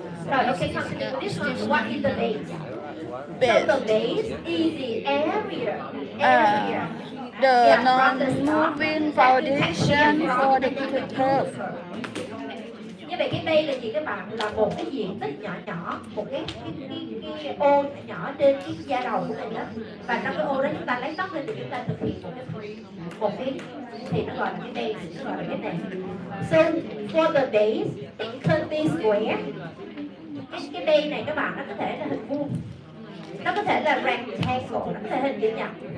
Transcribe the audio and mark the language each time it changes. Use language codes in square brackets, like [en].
[en] Rồi, okay, continue with this one. What is the base? So the base is the area. The non-moving foundation for the curve. [vi] Như vậy cái đây là gì các bạn? Là một cái diện tích nhỏ nhỏ, một cái ô nhỏ trên cái da đầu của mình đó. Và trong cái ô đó chúng ta lấy tóc lên để chúng ta thực hiện một cái thì nó gọi là cái base, nó gọi là cái này. [en] So for the base, it can be square. [vi] Cái base này các bạn, nó có thể là hình vuông, nó có thể là rectangle, nó có thể hình chữ nhật.